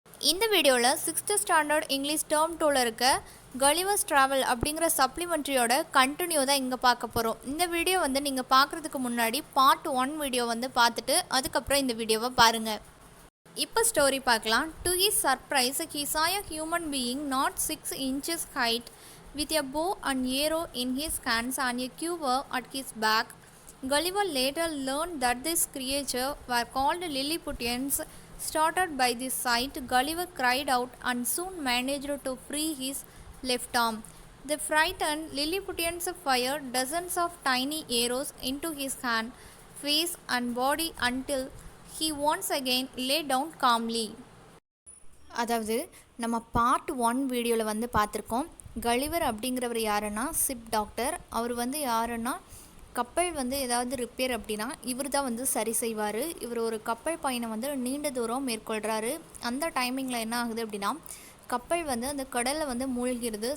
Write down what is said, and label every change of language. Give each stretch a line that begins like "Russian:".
Tamil: இந்த வீடியோவில்
English: 6th standard English term 2ல்
Tamil: இருக்க கலிவர்ஸ் ட்ராவல் அப்படிங்கிற சப்ளிமெண்ட்ரியோட கண்டினியூ தான் இங்கே பார்க்க போகிறோம். இந்த வீடியோ நீங்கள் பார்க்குறதுக்கு முன்னாடி பார்ட் 1 வீடியோ பார்த்துட்டு அதுக்கப்புறம் இந்த வீடியோவை பாருங்கள். இப்போ ஸ்டோரி பார்க்கலாம்.
English: To his surprise he saw a human being not 6 inches height with a bow and arrow in his hands and a quiver at his back. Gulliver later learned that these creatures were called Lilliputians. Startled by this sight, Gulliver cried out and soon managed to free his left arm. The frightened Lilliputians fired dozens of tiny arrows into his hand, face and body until he once again lay down calmly.
Tamil: அதாவது நம்ம part 1 வீடியோவில் பார்த்துருக்கோம். Gulliver அப்படிங்கிறவர் யாருன்னா chip doctor. அவர் யாருன்னா கப்பல் ஏதாவது repair அப்படின்னா இவர் தான் சரி செய்வார். இவர் ஒரு கப்பல் பயணம் நீண்ட தூரம் மேற்கொள்கிறாரு. அந்த டைமிங்கில் என்ன ஆகுது அப்படின்னா கப்பல் அந்த கடலில் மூழ்கிறது.